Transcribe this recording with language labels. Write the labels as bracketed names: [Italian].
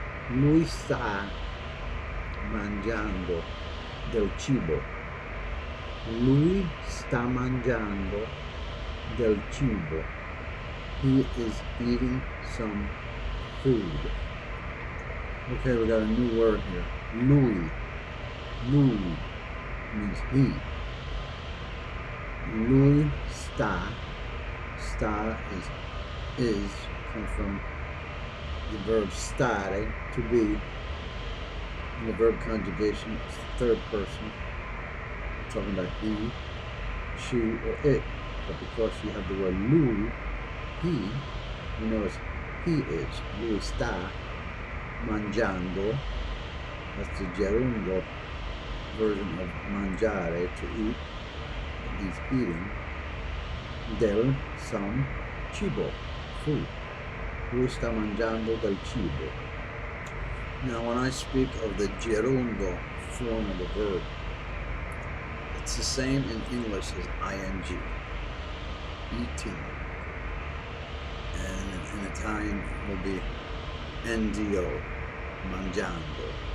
[Italian] Lui sta mangiando del cibo. Lui sta mangiando del cibo. [English] He is eating some food. Okay, we got a new word here. Lui. Lui means he. [Italian] Lui sta. [English] Sta is comes from the verb stare, to be. And the verb conjugation is third person. We're talking about he, she, or it. But because you have the word lui, he, you know it's he is. [Italian] Lui sta mangiando. [English] That's the gerundio version of mangiare, to eat. He's eating del some cibo, food. [Italian] Lui sta mangiando del cibo. [English] Now, when I speak of the gerundio form of the verb, it's the same in English as ing, eating. And in Italian it will be NDO, mangiando.